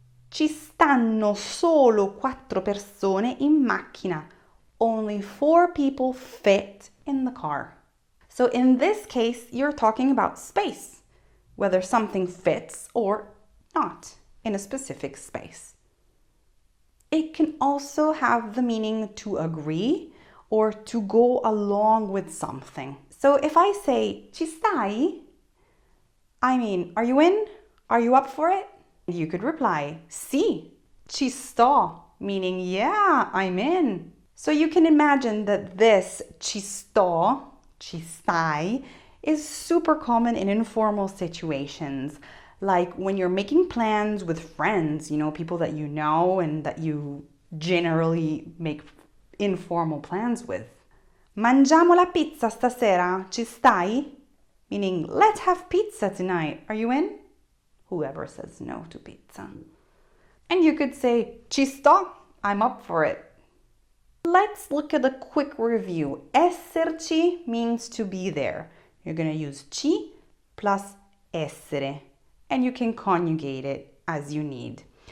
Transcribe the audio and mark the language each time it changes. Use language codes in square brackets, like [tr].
[it] Ci stanno solo 4 persone in macchina. [en] Only 4 people fit in the car. So in this case, you're talking about space, whether something fits or not in a specific space. It can also have the meaning to agree or to go along with something. So if I say, [it] ci stai? [en] I mean, are you in? Are you up for it? You could reply, [it] sì, ci sto, [en] meaning, yeah, I'm in. So you can imagine that this ci sto, ci stai, is super common in informal situations, like when you're making plans with friends, people that you know and that you generally make informal plans with. [it] Mangiamo la pizza stasera, ci stai? [en] Meaning, let's have pizza tonight, are you in? Whoever says no to pizza. And you could say, [it] ci sto, [en] I'm up for it. Let's look at a quick review. Esserci means to be there. You're going to use ci plus essere, and you can conjugate it as you need.